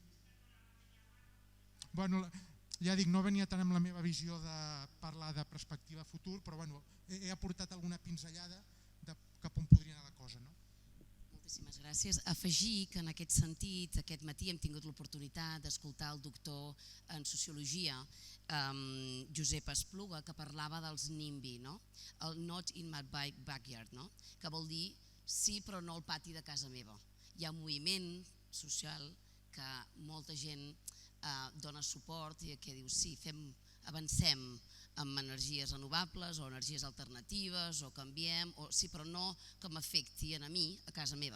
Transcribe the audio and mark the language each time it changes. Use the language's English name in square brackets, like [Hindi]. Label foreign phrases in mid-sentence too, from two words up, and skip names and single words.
[Catalan] Bueno, ja dic, no venia tant amb la meva visió de parlar de perspectiva futur, però he aportat alguna pinzellada de cap on podria anar la cosa. Moltíssimes gràcies. Afegir que en aquest sentit, aquest matí hem tingut l'oportunitat d'escoltar el doctor en Sociologia, Josep Espluga, que parlava dels NIMBY, el [English] Not in my backyard, [Catalan] que vol dir sí però no al pati de casa meva. Hi ha un moviment social que molta gent dona suport i que diu sí, avancem amb energies renovables o energies alternatives o canviem, sí però no que m'afecti a mi, a casa meva.